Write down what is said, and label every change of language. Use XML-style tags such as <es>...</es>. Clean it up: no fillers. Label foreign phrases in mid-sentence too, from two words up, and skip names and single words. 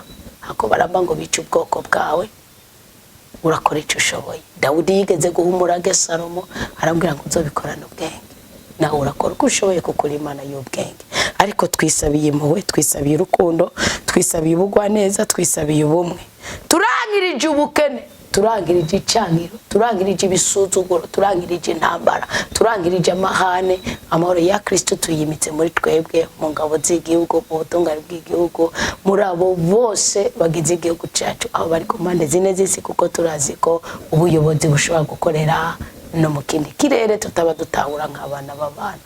<rn>Hako baramba ngo bice ubwoko bwawe, urakora icyo ushoboye. Dawudi yigeze guhumura Salomo arambwira ngo nzobikorana ubwenge. Nawe urakora uko ushoboye kuko uri Imana y'ubwenge. Ariko twisabiye impuhwe, twisabiye urukundo, twisabiye ubugwaneza, twisabiye ubumwe. Turangirije ubukene, turangirije icaniro, turangirije ibisuzuguro, turangirije intambara, turangirije amahane. Amahoro ya Kristo tuyimitse muri twebwe, mu ngabo z'igihugu, mu butungane bw'igihugu, muri abo bose bagize igihugu cyacu, aho bari ku mpande zine z'isi, kuko turazi ko ubuyobozi bushobora gukorera no mu kindi kirere tutaba dutahura nk'abana b'abantu.</rn>